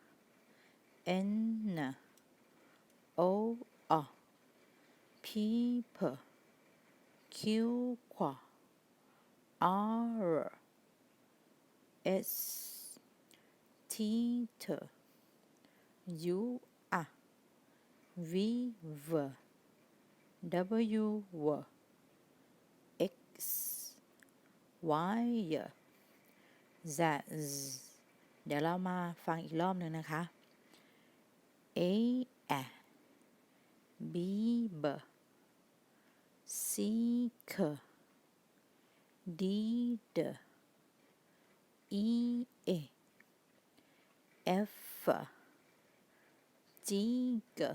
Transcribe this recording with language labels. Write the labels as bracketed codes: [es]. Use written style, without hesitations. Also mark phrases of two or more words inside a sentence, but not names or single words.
[en] N O O P P Q Q R S T T U R V V W W X Y Z [th] เดี๋ยวเรามาฟังอีกรอบหนึ่งนะคะ [en] A A B B C K D D E A F G G